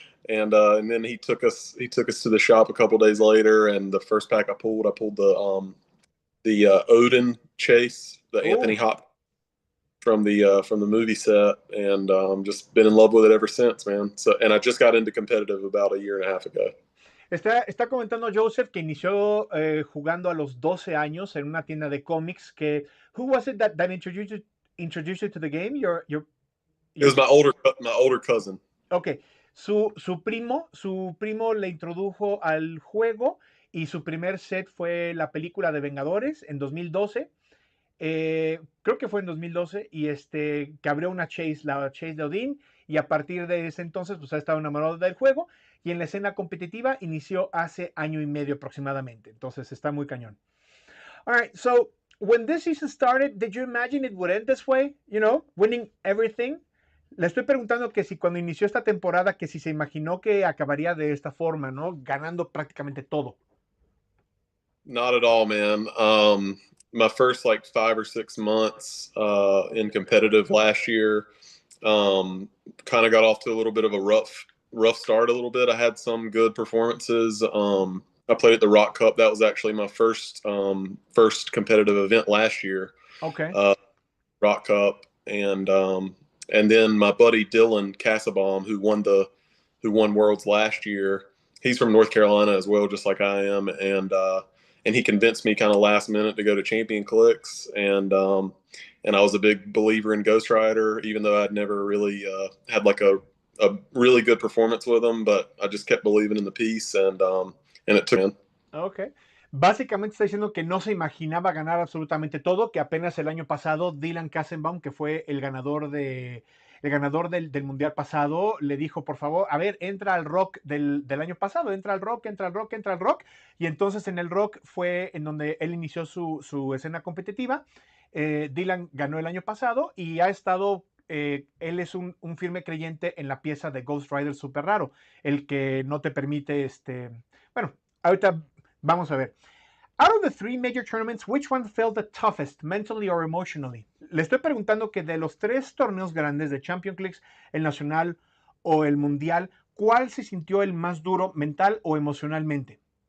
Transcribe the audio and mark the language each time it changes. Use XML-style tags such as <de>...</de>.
<en>And then he took us to the shop a couple days later, and the first pack I pulled the Odin chase, the Anthony Hopkins from the movie set, and just been in love with it ever since, man. So, and I just got into competitive about a year and a half ago.</en> <es>Está comentando Joseph que inició jugando a los 12 años en una tienda de cómics.</es> <en>Who was it that introduced you to the game? It was my older cousin.</en> <es>Ok, su primo le introdujo al juego y su primer set fue la película de Vengadores en 2012. Creo que fue en 2012 y que abrió la Chase de Odin, y a partir de ese entonces pues ha estado enamorado del juego, y en la escena competitiva inició hace año y medio aproximadamente. Entonces está muy cañón.</es> <en>All right, so when this season started, did you imagine it would end this way? Winning everything.</en> <es>Le estoy preguntando que si cuando inició esta temporada, que si se imaginó que acabaría de esta forma, ¿no? Ganando prácticamente todo.</es> <en>Not at all, man. My first 5 or 6 months in competitive last year kind of got off to a little bit of a rough start a little bit. I had some good performances. I played at the Rock Cup. That was actually my first competitive event last year. Okay. Rock Cup, and then my buddy Dylan Cassabaum, who won Worlds last year, he's from North Carolina as well, just like I am, and he convinced me kind of last minute to go to Champion Clicks, and I was a big believer in Ghost Rider, even though I'd never really had a really good performance with him, but I just kept believing in the piece, and it took in. Okay.</en> <es>Básicamente está diciendo que no se imaginaba ganar absolutamente todo, que apenas el año pasado Dylan Kassenbaum, que fue el ganador del Mundial pasado, le dijo, por favor, a ver, entra al rock del año pasado, entra al rock, y entonces en el rock fue en donde él inició su escena competitiva. Dylan ganó el año pasado y ha estado, él es un firme creyente en la pieza de Ghost Rider Super Raro, el que no te permite, bueno, ahorita vamos a ver.</es> <en>Out of the 3 major tournaments, which one felt the toughest, mentally or emotionally?</en> <es>Le estoy preguntando que de los 3 torneos grandes de Champion Clicks, el Nacional o el Mundial, ¿cuál se sintió el más duro mental o emocionalmente?</es>